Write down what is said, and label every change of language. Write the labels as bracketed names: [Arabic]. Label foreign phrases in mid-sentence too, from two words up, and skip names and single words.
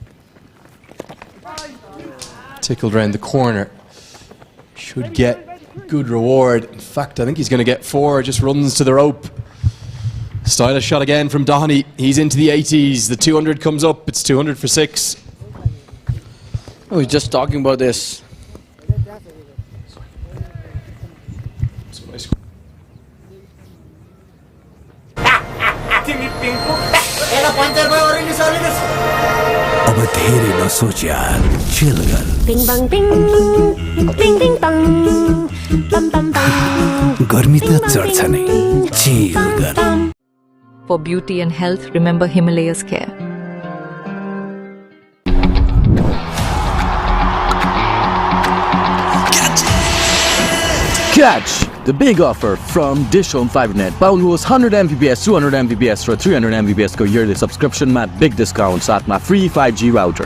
[English] Tickled round the corner. Should get good reward. In fact, I think he's going to get 4. Just runs to the rope. Stylish shot again from Doheny. He's into the 80s. The 200 comes up. It's 200 for 6. I was just talking about this. [Nepali] अब धेरै नसोच यार चिल गर Bing bang bing, bing bing bang, bam bam bam. गर्मी त चढ्छ नै चिल गर [English] For beauty and health, remember Himalayas Care. Catch the big offer from DishHome Fibernet. [Nepali] Paulus 100 Mbps, 200 Mbps र 300 Mbps को [English] yearly subscription [Nepali] मा [English] big discount [Nepali] साथमा [English] free 5G router.